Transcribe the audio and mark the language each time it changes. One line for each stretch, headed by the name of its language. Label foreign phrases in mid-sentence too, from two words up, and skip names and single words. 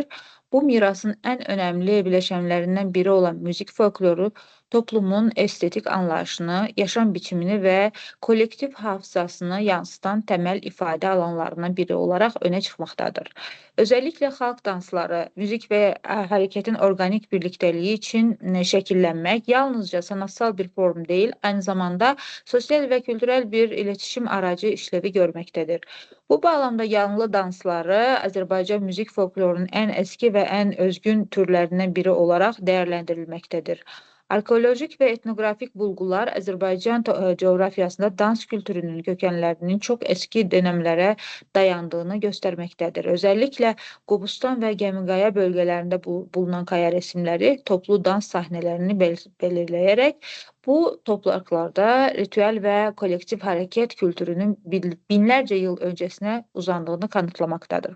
Azerbaijani: Bu mirasın ən önəmli biləşənlərindən biri olan müzik folkloru toplumun estetik anlayışını, yaşam biçimini və kollektiv hafızasını yansıtan təməl ifadə alanlarından biri olaraq önə çıxmaqdadır. Özəlliklə xalq dansları, müzik və hərəkətin orqanik birlikdəliyi üçün şəkillənmək yalnızca sanatsal bir form deyil, aynı zamanda sosial və kültürel bir iletişim aracı işləvi görməkdədir. Bu bağlamda yanlı dansları Azərbaycan müzik folklorunun ən əski və ən özgün türlərindən biri olaraq dəyərləndirilməkdədir. Arkeolojik və etnografik bulğular Azərbaycan coğrafiyasında dans kültürünün kökənlərinin çox eski dönəmlərə dayandığını göstərməkdədir. Özəlliklə Qobustan və Gəmiqaya bölgələrində bulunan qaya resimləri toplu dans səhnələrini belirləyərək bu topraklarda ritüel və kollektiv hərəkət kültürünün binlərcə il öncəsinə uzandığını kanıtlamaqdadır.